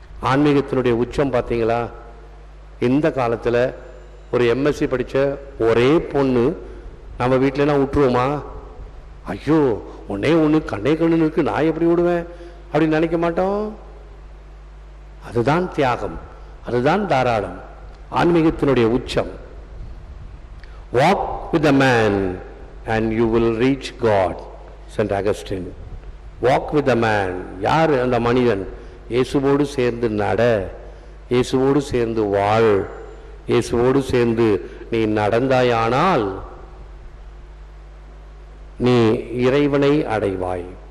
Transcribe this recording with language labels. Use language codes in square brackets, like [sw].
[ta] ஆன்மீகத்தினுடைய உச்சம் பார்த்தீங்களா? இந்த காலத்தில் ஒரு எம்எஸ்சி படித்த ஒரே பொண்ணு நம்ம வீட்டிலலாம் விட்டுருவோமா? ஐயோ ஒன்னே ஒன்று கண்ணே கண்ணு இருக்கு, நான் எப்படி விடுவேன் அப்படின்னு நினைக்க மாட்டோம். அதுதான் தியாகம், அதுதான் தாராளம், ஆன்மீகத்தினுடைய உச்சம். [en] Walk with a man and you will reach God, Saint Augustine. Walk with a man, [ta] யார் அந்த மனிதன்? இயேசுவோடு சேர்ந்து நட, இயேசுவோடு சேர்ந்து வாழ், இயேசுவோடு சேர்ந்து நீ நடந்தாயானால் நீ இறைவனை அடைவாய்.